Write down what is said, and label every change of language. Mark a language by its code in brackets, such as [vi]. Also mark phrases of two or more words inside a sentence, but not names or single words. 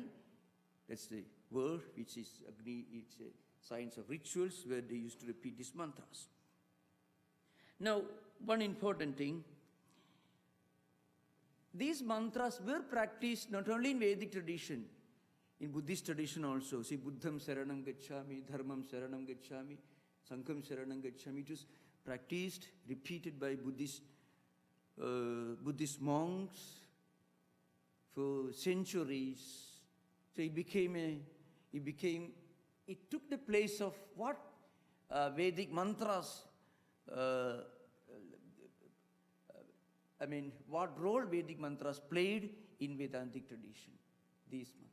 [en] That's the word, which is Agni. It's a science of rituals where they used to repeat these mantras. Now, one important thing, these mantras were practiced not only in Vedic tradition, in Buddhist tradition also. See, [pi] Buddham Saranam Gacchami, Dharmam Saranam Gacchami, Sangham Saranam Gacchami. [en] It was practiced, repeated by Buddhist monks for centuries. So it took the place of what Vedic mantras, what role Vedic mantras played in Vedantic tradition, these mantras.